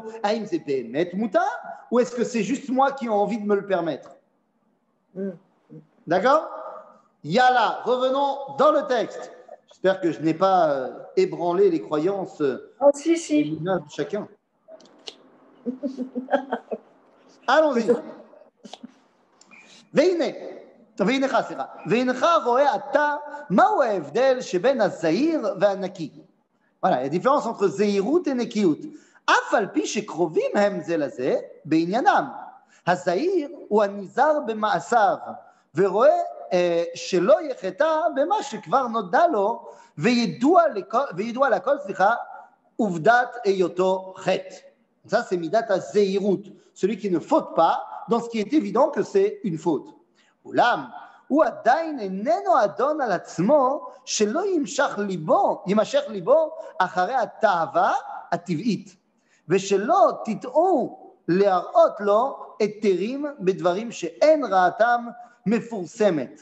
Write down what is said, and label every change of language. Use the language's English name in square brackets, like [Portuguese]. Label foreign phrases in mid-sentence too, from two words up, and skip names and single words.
[French] Aïm c'est [Hebrew] באמת מותר, [French] ou est-ce que c'est juste moi qui ai envie de me le permettre? D'accord? Yalla, revenons dans le texte. J'espère que je n'ai pas ébranlé les croyances de chacun. Allons-y. [Hebrew] והנך רואה אתה מהו ההבדל שבין הזהיר והנקי. [French] Voilà, il y a différence entre [Hebrew] זהירות ונקיות. אף על פי שקרובים הם זה לזה בעניינם. הזהיר הוא הנזהר במעשיו, ורואה שלא יחטא במה שכבר נודע לו, וידוע לכל, עובדת היותו חטא. [French] Ça, c'est [Hebrew] מידת הזהירות, [French] celui qui ne faute pas dans ce qui est évident que c'est une faute. [Hebrew] אולם, הוא עדיין איננו אדון על עצמו שלא יימשך ליבו אחרי התאווה הטבעית, ושלא תטעו להראות לו היתרים בדברים שאין רעתם מפורסמת.